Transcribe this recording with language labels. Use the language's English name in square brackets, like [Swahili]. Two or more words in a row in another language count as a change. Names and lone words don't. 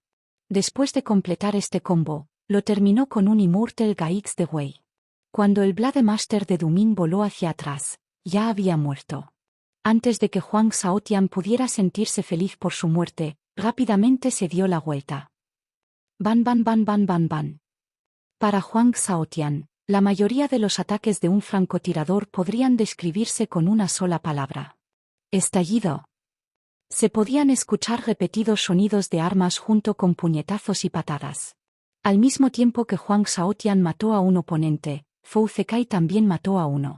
[Spanish] Después de completar este combo, lo terminó con un Immortal Gaix de Wei. Cuando el Blade Master de Dumin voló hacia atrás, ya había muerto. Antes de que Hwang Xiaotian pudiera sentirse feliz por su muerte, rápidamente se dio la vuelta. Ban ban ban ban ban ban. Para Hwang Xiaotian, la mayoría de los ataques de un francotirador podrían describirse con una sola palabra. Estallido. Se podían escuchar repetidos sonidos de armas junto con puñetazos y patadas. Al mismo tiempo que Hwang Xiaotian mató a un oponente, Fou Zekai también mató a uno.